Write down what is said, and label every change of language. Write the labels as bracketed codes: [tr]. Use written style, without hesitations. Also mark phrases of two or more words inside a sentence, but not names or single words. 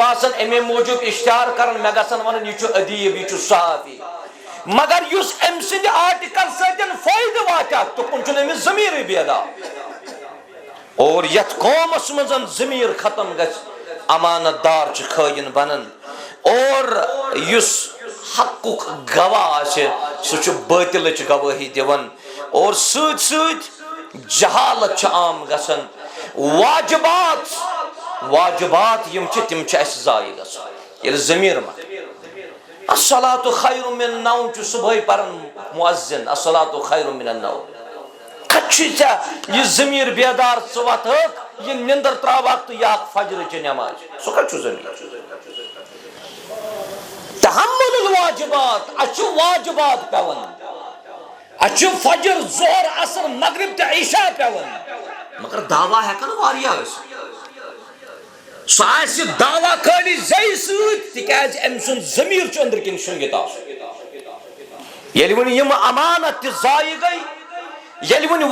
[ks] باسان امی موٗجوٗب اشتہار کران مےٚ گژھن ونُن یہِ چھُ ادیٖب یہِ چھُ صحافی مگر یُس أمۍ سٕنٛدِ آرٹِکل سۭتۍ فٲیدٕ واتہِ اَتھ تُکُن چھُنہٕ أمِس ضمیٖرٕے بیدار اور یتھ قومس منٛز ضمیٖر ختم گژھِ امانت دار چھِ خٲیِن بنان اور یُس حقُک گواہ آسہِ سُہ چھُ باطلٕچ گوٲہی دِوان اور سۭتۍ سۭتۍ جہالت چھِ عام گژھان واجبات یِم چھِ تِم چھِ اَسہِ ضایع گژھان ییٚلہِ ضمیٖر مۄکلہِ [ar] الصلاۃ خیر من النوم [ks] چھُ صبحٲے پران مؤذن [ar] الصلاۃ خیر من النوم [ks] کتہِ چھُے ژےٚ یہِ ضمیٖر بیدار ژٕ وۄتھٲکھ یہِ نِندٕر تراوکھ تہٕ یہِ اکھ فجرٕچہِ نٮ۪ماز سُہ کتہِ چھُ ضمیٖر [ar] تحمل الواجبات [ks] اَسہِ چھُ واجبات پیوان اَسہِ چھُ فجر ظہر عصر مغرب تہٕ عشاء پیوان مگر دعوا ہٮ۪کن واریاہ ٲسِتھ سُہ آسہِ دعوا خٲلی زیٚیہِ سۭتۍ تِکیازِ أمۍ سُنٛد ضمیٖر چھُ أنٛدرٕ کِنۍ شۄنگِتھ آسان ییٚلہِ وۄنۍ یِم امانت تہِ ضایع گٔے ییٚلہِ وۄنۍ